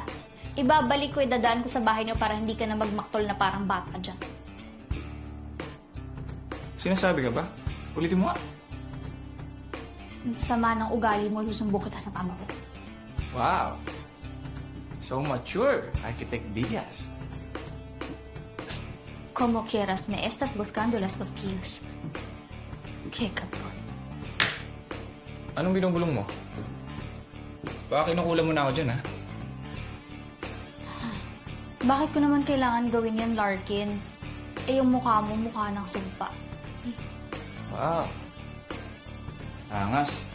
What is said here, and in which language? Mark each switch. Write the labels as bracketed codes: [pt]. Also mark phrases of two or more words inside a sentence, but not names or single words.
[tl] Ibabalik ko, idadaan ko sa bahay niyo para hindi ka na magmaktol na parang bata dyan. Sinasabi ka ba? Ulitin mo nga. Ang sama ng ugali mo, susumbong kita sa mama ko. Wow. [en] So mature, Architect Diaz. [es] Como quieras, me estás buscando las cosquillas. Qué cabrón. [tl] Anong binubulong mo? Baka kinukulam mo na ako dyan, ha? Bakit ko naman kailangan gawin yan, Larkin? Eh, yung mukha mo, mukha ng sumpa. Wow. Angas.